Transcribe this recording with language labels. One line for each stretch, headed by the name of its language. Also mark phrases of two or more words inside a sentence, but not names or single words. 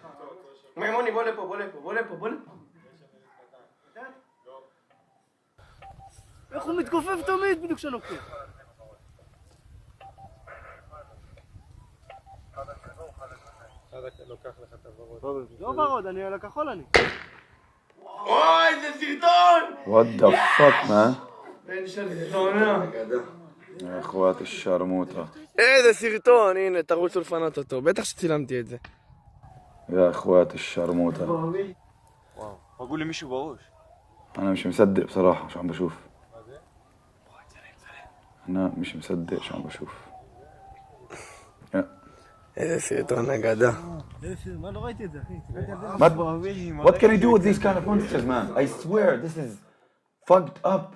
Hebrew: איך הוא מתכופף תמיד בדיוק כשנוקטים. לא ורוד, אני על הכחול אני. אוי, זה סרטון!
English: What the fuck, man?
Hebrew: בן של זונה.
Arabic: يا اخوات الشرموطة.
Hebrew: איזה סרטון, הנה, תרוצו לפנות אותו. בטח שצילמתי את זה.
Arabic: يا اخوات الشرموطة. واو بقول لي مشي بوش أنا مش مصدق بصراحة شو عم بشوف. أنا مش مصدق شو عم بشوف.
Hebrew: איזה סרטון אגדה. מה לא ראיתי את זה אחי?
English: What can I do with these kind of monsters, man? I swear this is fucked up.